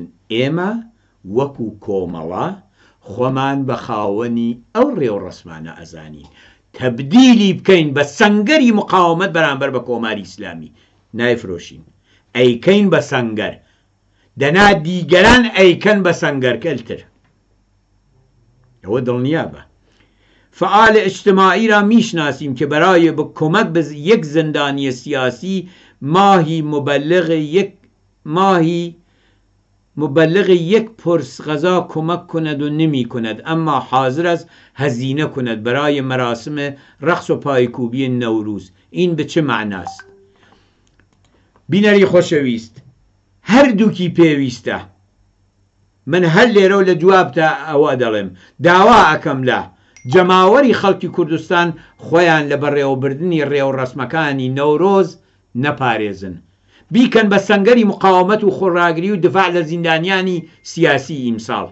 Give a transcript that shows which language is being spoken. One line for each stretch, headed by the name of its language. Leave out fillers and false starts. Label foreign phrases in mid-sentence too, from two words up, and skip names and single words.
Central Kurdish: ئێمە وەکو کۆمەڵە خۆمان بە خاوەنی ئەو ڕێوڕەسمانە ئەزانین، تەبدیلی بکەین بە سەنگەری مقاومەت بەرامبەر بە کۆماری ئیسلامی. نایفرۆشین، ئەیکەین بە سەنگەر، دەنا دیگەران ئەیکەن بە سەنگەرکەلتر. ئەوە دڵنیا بە.
Persian: فعال اجتماعی را میشناسیم که برای به کمک به یک زندانی سیاسی ماهی مبلغ یک پرس غذا کمک کند و نمی کند، اما حاضر است هزینه کند برای مراسم رقص و پایکوبی نوروز. این به چه معناست؟
Central Kurdish: بینەری خۆشەویست، هەردووکی پێویستە. من هەر لێرە لە جوابتە ئەوە دەڵێم، داوا ئەکەم لە جەماوەری خەڵکی کوردستان خۆیان لە بەڕێوەبردننی ڕێوڕەسمەکانی نەورۆز نەپارێزن، بیکەن بە سەنگەری مقاومەت و خۆڕاگری و دفاع لە زیندانیانی سیاسی ئیمساڵ.